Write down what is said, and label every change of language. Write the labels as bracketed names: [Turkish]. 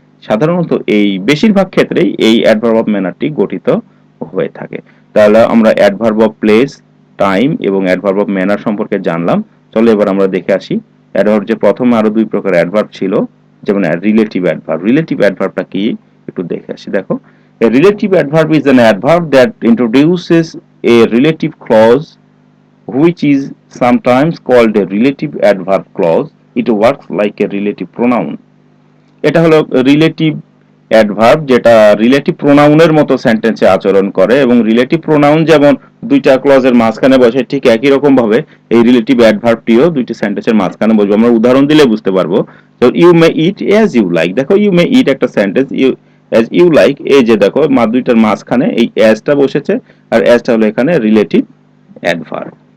[Bangla] সাধারণত এই বেশিরভাগ ক্ষেত্রেই এই অ্যাডভার্ব অফ ম্যানারটি গঠিত হয়ে থাকে। তাহলে আমরা অ্যাডভার্ব অফ প্লেস, টাইম এবং অ্যাডভার্ব অফ ম্যানার সম্পর্কে জানলাম। চলো এবার আমরা দেখে আসি অ্যাডভার্ব যে প্রথমে আরো দুই প্রকার অ্যাডভার্ব ছিল, যেমন রিলেটিভ অ্যাডভার্ব। রিলেটিভ অ্যাডভার্বটা কি একটু দেখে আসি। দেখো, [English] a relative adverb is an adverb that introduces a relative clause which is sometimes called a relative adverb clause. It works like a relative pronoun. [Bangla] এটা হলো রিলেটিভ অ্যাডভার্ব, যেটা রিলেটিভ প্রোনাউনের মতো সেন্টেন্সে আচরণ করে, এবং রিলেটিভ প্রোনাউন যেমন দুইটা ক্লজের মাঝখানে বসে, ঠিক একই রকম ভাবে এই রিলেটিভ অ্যাডভার্বটিও দুইটা সেন্টেন্সের মাঝখানে বসবে। আমরা উদাহরণ দিলে বুঝতে পারবো। তো [English] you may eat as you like, [Bangla] দেখো [English] you may it [Bangla] একটা sentence, [English] you as you like, [Bangla] এই যে দেখো দুইটার মাঝখানে এই অ্যাজটা বসেছে, আর অ্যাজটা হলো এখানে রিলেটিভ অ্যাডভার্ব।